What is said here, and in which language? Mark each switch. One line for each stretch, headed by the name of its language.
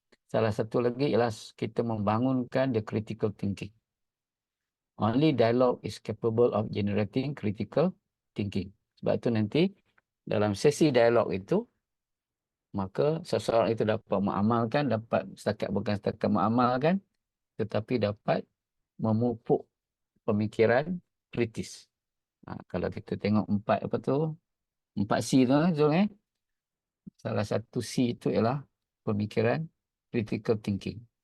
Malay: Salah satu lagi ialah kita membangunkan
English: the critical thinking. Only dialogue is capable of generating critical thinking.
Malay: Sebab itu nanti dalam sesi dialog itu, maka seseorang itu dapat mengamalkan, bukan setakat mengamalkan, tetapi dapat memupuk pemikiran kritis. Kalau kita tengok 4 C tu, Zul, salah satu C itu ialah pemikiran
English: critical thinking.